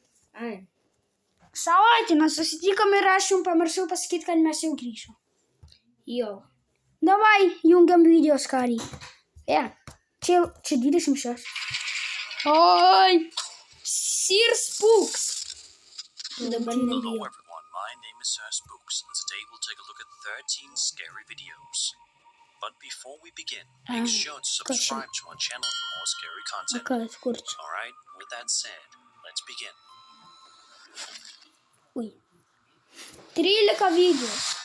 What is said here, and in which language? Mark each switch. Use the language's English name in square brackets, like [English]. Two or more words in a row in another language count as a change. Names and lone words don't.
[Lithuanian] Savaitę nesusitikom ir aš jums pamiršau pasakyti, kad mes jau grįžom. Jo. Davai, jungiam video skarį. Čia 26. Oi. Sir Spooks. Dabar [English] Hello [Lithuanian] nebijo. [English] everyone, my name is Sir Spooks, and today we'll take a look at 13 scary videos. But before we begin, make sure to subscribe to our channel for more scary content. Alright, with that said, let's begin. [Lithuanian] Ui. 13 video.